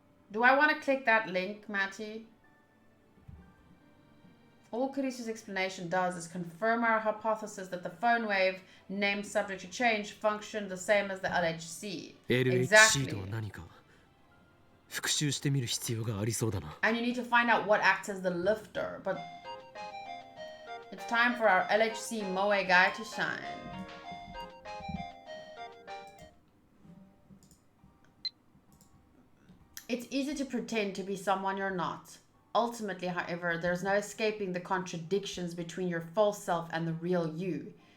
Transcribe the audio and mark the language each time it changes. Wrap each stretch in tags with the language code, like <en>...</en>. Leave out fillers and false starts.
<en>Do I want to click that link, Matty? All Kurisu's explanation does is confirm our hypothesis that the phone wave, named subject to change, functioned the same as the LHC.</en> <ja>LHC とは何か復習してみる必要がありそうだな。</ja> <en>And you need to find out what acts as the lifter. But it's time for our LHC Moe guy to shine. It's easy to pretend to be someone you're not. Ultimately, however, there's no escaping the contradictions between your false self and the real you.</en>